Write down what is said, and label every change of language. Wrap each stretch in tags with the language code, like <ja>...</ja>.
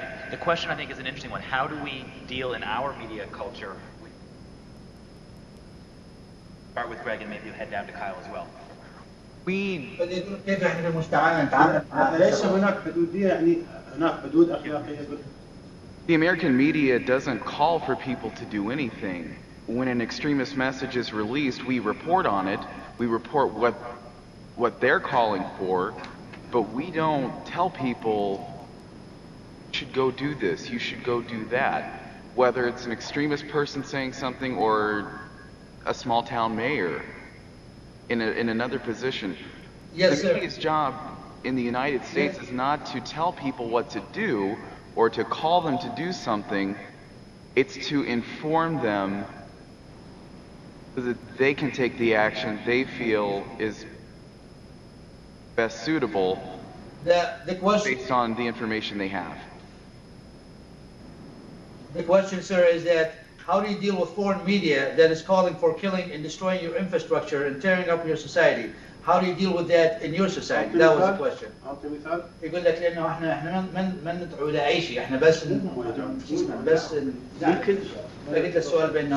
<en>The question I think is an interesting one. How do we deal in our media culture? Start with Greg and maybe you head down to Kyle as well.</en> <ar>كيف احنا في المجتمع نتعامل مع ليس هناك حدودية يعني هناك حدود أخلاقية.</ar> <en>The American media doesn't call for people to do anything. When an extremist message is released, we report on it. We report what they're calling for, but we don't tell people, you should go do this, you should go do that. Whether it's an extremist person saying something or a small town mayor in another position. Yes, the media's job in the United States is not to tell people what to do or to call them to do something. It's to inform them so that they can take the action they feel is best suitable the question, based on the information they have. The question, sir, is that how do you deal with foreign media that is calling for killing and destroying your infrastructure and tearing up your society? How do you deal with that in your society? That was the question.</en> <ar>يقول لك لأنه احنا ما ندعو إلى أي شيء، احنا بس ممكن لقيت السؤال بيننا.</ar>